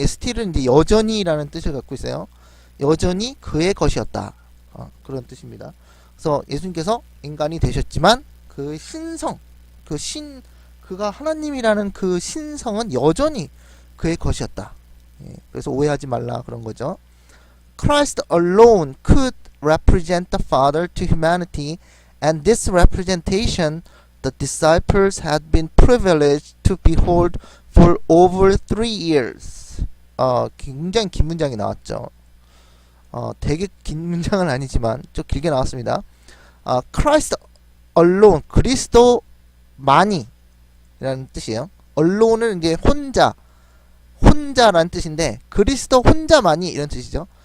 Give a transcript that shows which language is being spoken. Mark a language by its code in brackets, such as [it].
[ko] still은 이제 여전히라는 뜻을 갖고 있어요. 여전히 그의 것이었다. 그런 뜻입니다. 그래서 예수님께서 인간이 되셨지만 그 신성, 그가 하나님이라는 그 신성은 여전히 그의 것이었다. 예, 그래서 오해하지 말라 그런 거죠. [en] Christ alone could represent the Father to humanity, and this representation the disciples had been privileged to behold for over 3 years. [ko] 굉장히 긴 문장이 나왔죠. 되게 긴 문장은 아니지만 좀 길게 나왔습니다. [en] Christ alone, [ko] 그리스도만이 라는 뜻이에요. allone은 이제 혼자라는 뜻인데, 그리스도 혼자만이 이런 뜻이죠.